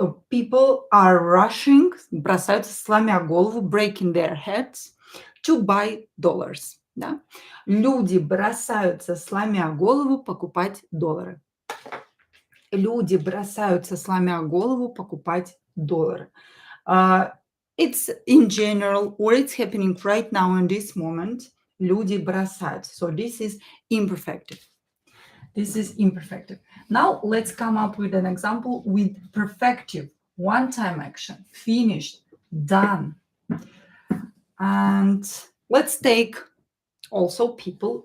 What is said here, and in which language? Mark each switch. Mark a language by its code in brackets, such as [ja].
[en] People are rushing, [ru] бросаются, сломя голову, [en] breaking their heads, to buy dollars. [ru] Да? Люди бросаются, сломя голову, покупать доллары. Люди бросаются, сломя голову, покупать доллары. [en] It's in general, or it's happening right now in this moment. [ru] Люди бросаются. [en] So this is imperfective. This is imperfective. Now let's come up with an example with perfective. One-time action. Finished. Done. And let's take also people.